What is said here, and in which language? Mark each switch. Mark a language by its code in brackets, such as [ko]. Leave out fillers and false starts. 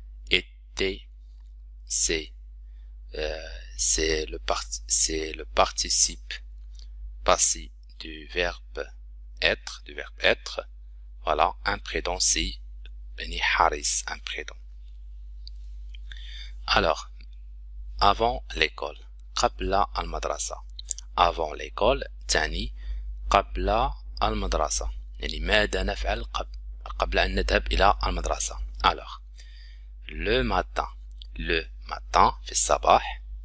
[fr] Été, c'est le participe passé du verbe être, Voilà, imprudent, c'est Haris, imprudent. Alors, avant l'école, [ar] قبل المدرسة. [fr] Avant l'école, [ar] تعني قبل المدرسة. يعني ماذا نفعل قبل أن نذهب إلى المدرسة. [fr] Alors, le matin, [ar] في الصباح.